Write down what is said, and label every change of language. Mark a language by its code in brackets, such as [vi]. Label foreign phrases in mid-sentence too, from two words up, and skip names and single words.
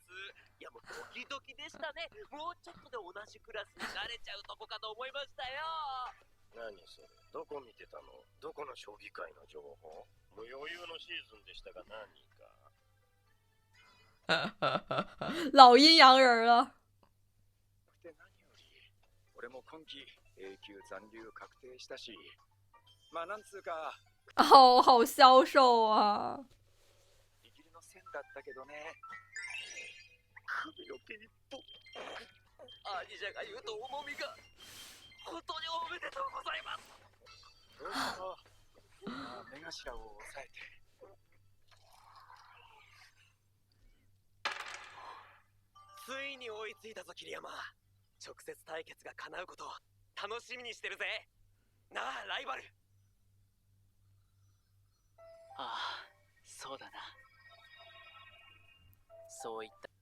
[ja] いやもうドキドキでしたね。もうちょっとで同じクラスになれちゃうとこかと思いましたよ。何それ、どこ見てたの？どこの将棋界の情報？無余裕のシーズンでしたが何か。 [zh] 老阴阳人了。 [ja] で何より俺も今季永久残留確定したし、まあなんつうか [zh] 哦，好消瘦啊！ [ja] ギリギリの線だったけどね。首の毛一本。兄者が言うと重みが。本当におめでとうございます。まあ目頭を押さえて。ついに追いついたぞ桐山。直接対決が叶うことを楽しみにしてるぜ。なあライバル。ああ、そうだな。そういった。